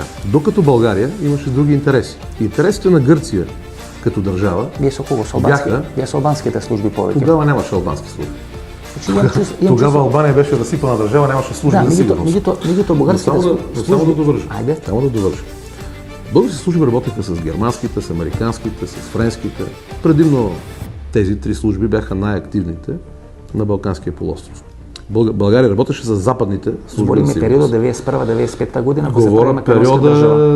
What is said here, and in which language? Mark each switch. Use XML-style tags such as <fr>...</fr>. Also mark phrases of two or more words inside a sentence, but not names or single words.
<bg>Докато Българија имаше други интереси. Интересите на Грција като држава</bg> <mk>Вие со кого? Со албанските служби повеќе. Тогава немаше албански служби. Значи, Тогава Албанија беше расипана држава, немаше служби за сигурност. меѓутоа бугарските служби. Само да довршам. Ајде. Само да довршам.</mk> <bg>Български служби работеха с германските, с американските, с френските. Предимно тези три служби бяха най-активните на Балканския полуостров. България работеше с западните служби</bg> <mk>Збориме</mk> <bg>на сигурност.</bg> <mk>периодот 91-95 година, кога се прави</mk> <bg>Говоря</bg> <mk>македонска држава.</mk>